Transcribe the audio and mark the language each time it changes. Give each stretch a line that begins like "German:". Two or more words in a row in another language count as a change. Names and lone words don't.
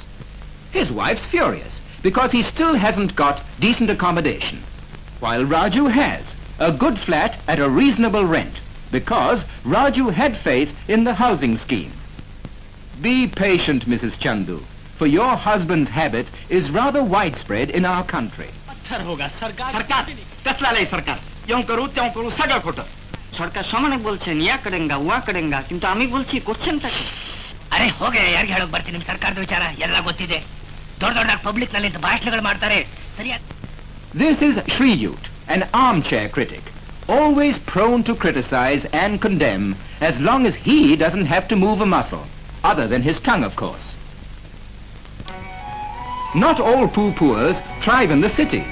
English: His wife's furious because he still hasn't got decent accommodation, while Raju has a good flat at a reasonable rent because Raju had faith in the housing scheme. Be patient, Mrs. Chandu, for your husband's habit is rather widespread in our country.
Bangla: সরকার সমানে বলছেন
Hindi: या करेंगा वा करेंगा
Bangla: কিন্তু আমি বলছি করছেনটা কি আরে
Kannada: ಹೋಗೆ ಯಾರಿಗೆ ಹೇಳೋಕೆ ಬರ್ತೀನಿ ನಿಮ್ಮ ಸರ್ಕಾರದ ವಿಚಾರ ಎಲ್ಲ ಗೊತ್ತಿದೆ ದೊಡ್ಡ ದೊಡ್ಡ ಪಬ್ಲಿಕ್ ನಲ್ಲಿ ಭಾಷಣಗಳು ಮಾಡ್ತಾರೆ ಸರಿಯಾ
English: This is Shriyut, an armchair critic, always prone to criticize and condemn as long as he doesn't have to move a muscle, other than his tongue, of course. Not all pooh-poohers thrive in the cities.